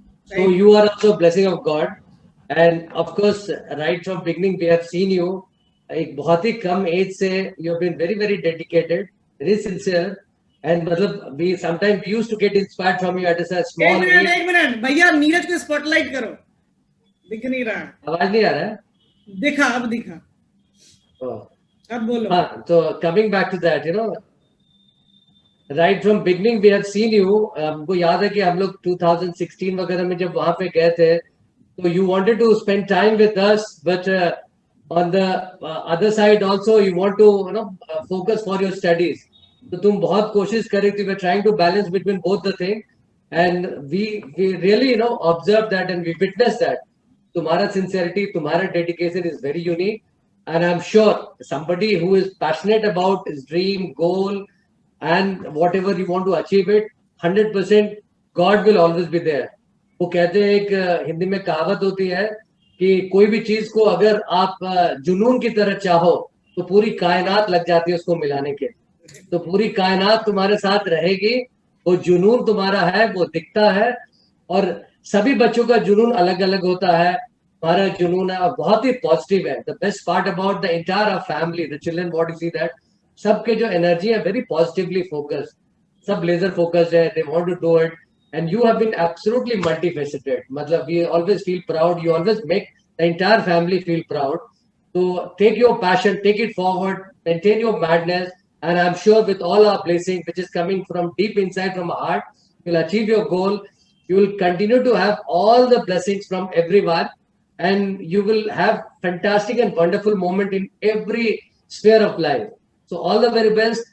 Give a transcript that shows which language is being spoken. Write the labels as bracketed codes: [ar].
[en] So you are also blessing of God and of course right from beginning we have seen you. [hi] एक बहुत ही कम as से [en] You have been very very dedicated, very sincere and मतलब we sometimes we used to get inspired from you at a small age। [hi] एक minute भैया, नीरज को spotlight करो, दिख नहीं रहा। आवाज नहीं आ रहा है? दिखा, अब दिखा। अब बोलो। [en] हाँ, तो coming back to that, you know, right from beginning we have seen you। [hi] हमको याद है कि हम लोग 2016 वगैरह में जब वहां पे गए थे तो [en] you wanted to spend time with us, but on the other side also you want to focus for your studies। [hi] तो तुम बहुत कोशिश कर रही थी। [en] we're trying to balance between both the thing and we really observe that and we witness that तुम्हारा sincerity, तुम्हारा dedication is very unique and I'm sure somebody who is passionate about his dream, goal and whatever you want to achieve it, 100% God will always be there। [hi] वो कहते हैं, एक हिंदी में कहावत होती है कि कोई भी चीज को अगर आप जुनून की तरह चाहो तो पूरी कायनात लग जाती है उसको मिलाने के। तो पूरी कायनात तुम्हारे साथ रहेगी। वो जुनून तुम्हारा है, वो दिखता है और सभी बच्चों का जुनून अलग अलग होता है। हमारा जुनून है और बहुत ही पॉजिटिव है। [en] the best part about the entire family, the children, what you see that [hi] सबके जो एनर्जी है [en] Very positively focused, सब laser focused है, they want to do it and you have been absolutely multifaceted. मतलब we always feel proud, you always make the entire family feel proud. So take your passion, take it forward, maintain your madness, and I'm sure with all our blessings, which is coming from deep inside from our heart, you'll achieve your goal. You will continue to have all the blessings from everyone, and you will have fantastic and wonderful moment in every sphere of life. So all the very best.